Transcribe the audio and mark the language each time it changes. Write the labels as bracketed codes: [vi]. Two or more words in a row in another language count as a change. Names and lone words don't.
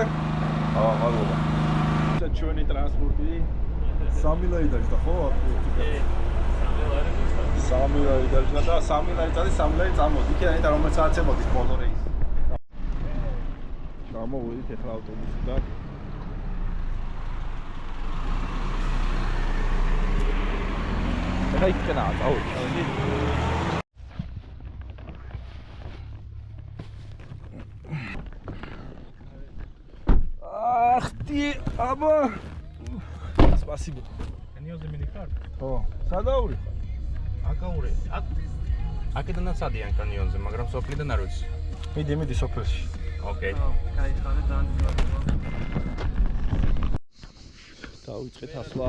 [ka] მადლობა. ჩვენი ტრანსპორტი 3 ლარი დაჭდა ხო? 3 ლარი დაჭდა და 3 ლარი წადი 3 ლარი წამოდი. იქიდან და რომელიც აცემოდის ბოლო რეისი. გამოვიდით ახლა ავტობუსიდან. [nl] Kijk ernaar, oh. [de] Ach, die, aber... [ru] Спасибо. Каньон за миникарт? [ka] О, სადაური? აკაური. აკედანაც ადიან კანიონზე, მაგრამ სოფლიდან არ ვიცი. მიდი სოფელში. ოკეი. გაიხარე დაანჯვა. დავიწყეთ ასლა.